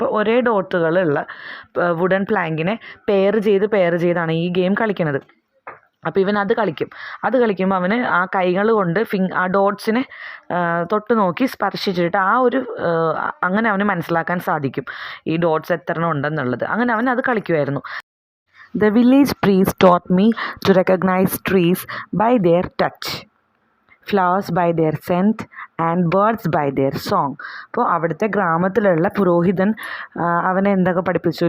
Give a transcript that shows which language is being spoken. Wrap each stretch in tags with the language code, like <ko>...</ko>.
<ml>അപ്പോൾ ഒരേ ഡോട്ടുകളുള്ള wooden പ്ലാങ്കിനെ pair ചെയ്താണ് ഈ ഗെയിം കളിക്കുന്നത്. അപ്പോൾ ഇവൻ അത് കളിക്കുമ്പോൾ അവന് ആ കൈകൾ കൊണ്ട് ആ ഡോട്ട്സിനെ തൊട്ട് നോക്കി സ്പർശിച്ചിട്ട് അങ്ങനെ അവന് മനസ്സിലാക്കാൻ സാധിക്കും ഈ ഡോട്ട്സ് എത്ര എണ്ണം ഉണ്ടെന്നുള്ളത്. അങ്ങനെ അവൻ അത് കളിക്കുമായിരുന്നു.</ml> <en>The village priest taught me to recognize trees by their touch, flowers by their scent and birds by their song.</en> <ml>അപ്പോൾ അവിടുത്തെ ഗ്രാമത്തിലുള്ള പുരോഹിതൻ അവനെ എന്തൊക്കെ പഠിപ്പിച്ചു?</ml>